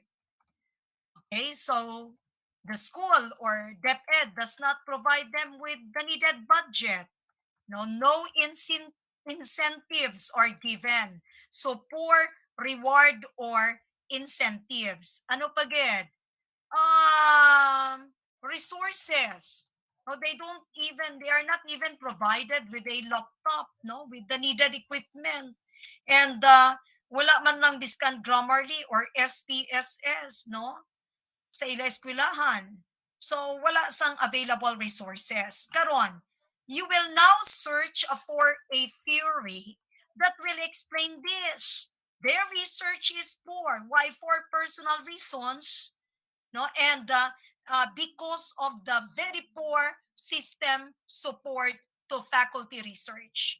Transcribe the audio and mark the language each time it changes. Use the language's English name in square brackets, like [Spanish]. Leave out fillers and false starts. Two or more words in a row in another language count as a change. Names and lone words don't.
[English] Okay, so the school or DepEd does not provide them with the needed budget. No incentives are given. So poor reward or incentives. [Hiligaynon] Ano pa gid? [English] Resources. No, they are not even provided with a laptop, no, with the needed equipment. [Hiligaynon] And wala man lang biskan Grammarly or SPSS, no? Sa ila eskwelahan. So, wala sang [English] available resources. [Hiligaynon] Karon, [English] you will now search for a theory that will explain this. Their research is poor. Why? For personal reasons, no? And because of the very poor system support to faculty research.